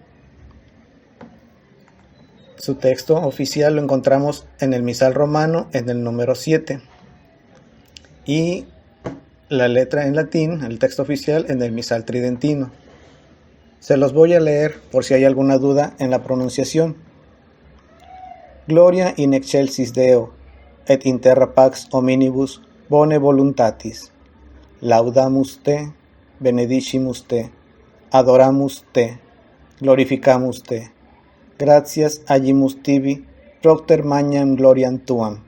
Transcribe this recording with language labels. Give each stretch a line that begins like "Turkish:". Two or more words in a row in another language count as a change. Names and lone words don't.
Spanish: Su texto oficial lo encontramos en el misal romano en el número 7 y la letra en latín, el texto oficial, en el misal tridentino. Se los voy a leer por si hay alguna duda en la pronunciación.
Latin: Gloria in excelsis Deo, et in terra pax hominibus bone voluntatis. Laudamus te, benedicimus te, adoramus te, glorificamus te. Gratias agimus tibi, procter magnam gloriam tuam.